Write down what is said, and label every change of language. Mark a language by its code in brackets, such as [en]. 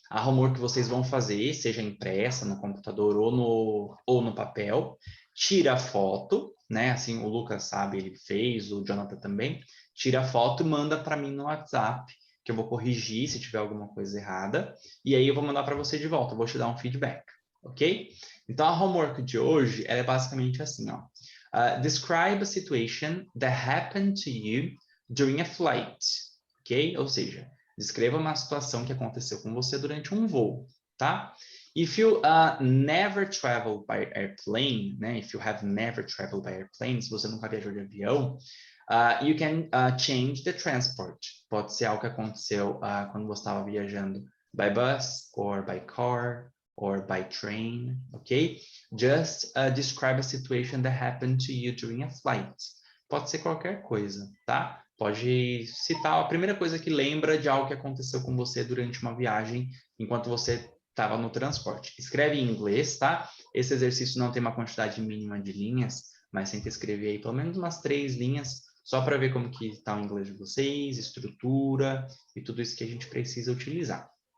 [pt] A homework que vocês vão fazer, seja impressa no computador ou no papel, tira a foto, né? Assim, o Lucas sabe, ele fez, o Jonathan também. Tira a foto e manda para mim no WhatsApp, que eu vou corrigir se tiver alguma coisa errada. E aí eu vou mandar para você de volta, eu vou te dar um feedback, ok? Então, a homework de hoje, ela é basicamente assim, ó. [en] Describe a situation that happened to you during a flight, ok? [pt] Ou seja, descreva uma situação que aconteceu com você durante um voo, tá? [en] If you never traveled by airplane, né? If you have never traveled by airplane, [pt] se você nunca viajou de avião, [en] you can change the transport. [pt] Pode ser algo que aconteceu quando você estava viajando [en] by bus, or by car, or by train, okay? Just describe a situation that happened to you during a flight. [pt] Pode ser qualquer coisa, tá? Pode citar a primeira coisa que lembra de algo que aconteceu com você durante uma viagem, enquanto você estava no transporte. Escreve em inglês, tá? Esse exercício não tem uma quantidade mínima de linhas, mas tenta escrever aí pelo menos umas 3 linhas, só para ver como que está o inglês de vocês, estrutura e tudo isso que a gente precisa utilizar.